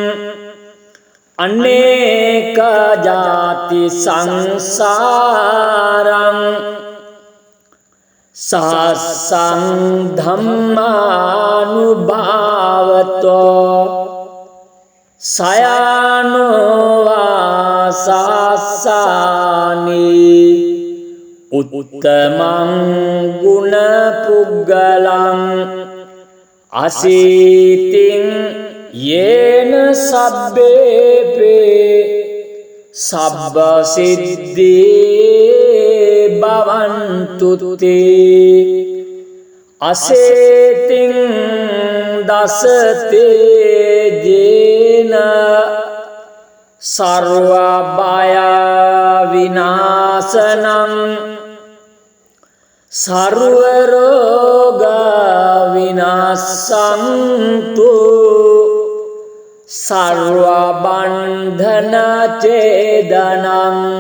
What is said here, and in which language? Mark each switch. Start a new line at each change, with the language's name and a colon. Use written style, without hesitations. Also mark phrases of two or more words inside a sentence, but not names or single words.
Pali: අනේක ජාති සංසාරං සහස්සං ධම්මානුභාවතෝ සයනෝ සහස්සානි උත්තමං ගුණ පුග්ගලං අසීතින් යේන සබ්බේපේ සබ්බ සිද්ධී භවන්තුතේ අසේතින් දසතේ ජේන සර්ව බය විනාශනං සර්ව රෝග විනාශන්තු සර්ව බන්ධන ඡේදනං